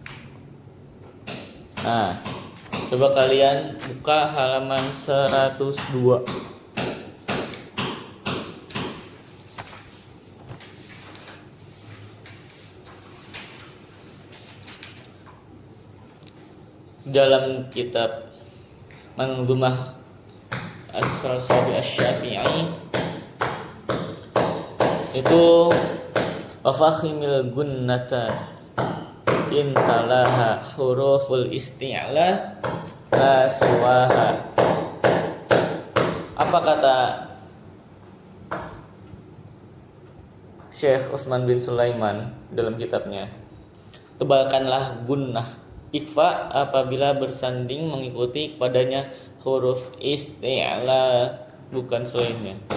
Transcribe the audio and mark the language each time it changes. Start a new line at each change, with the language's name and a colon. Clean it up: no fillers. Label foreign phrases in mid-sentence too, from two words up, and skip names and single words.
Indonesian: Nah, coba kalian buka halaman 102. Dalam kitab Manzumah As-Salsabi Asy-Syafi'i itu
Arabic: وفخم الغنة إن تلاها حروف الاستعلا لا سواها.
Indonesian: Apa kata Syekh Utsman bin Sulaiman dalam kitabnya? Tebalkanlah gunnah ikhfa apabila bersanding mengikuti kepadanya huruf isti'la bukan selainnya.